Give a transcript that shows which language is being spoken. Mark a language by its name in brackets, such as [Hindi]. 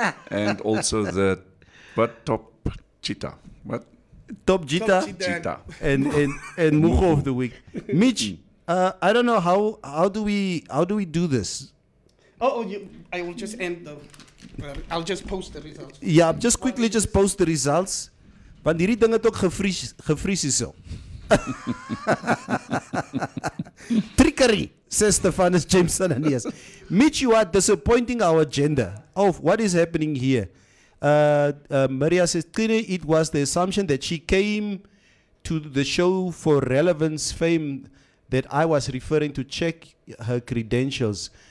[English] And also the top cheetah. What? Top cheetah. And Mugo of the week. Mitch, I don't know how do we do this? I will just end the. I'll just post the results. Yeah, just quickly just post the results. [Afrikaans] Want hierdie ding het ook gevries hierso. [English] Trickery, says Stephanus Jameson and yes. Mitch, you are disappointing our agenda of what is happening here. Maria says, clearly it was the assumption that she came to the show for relevance, fame, that I was referring to check her credentials.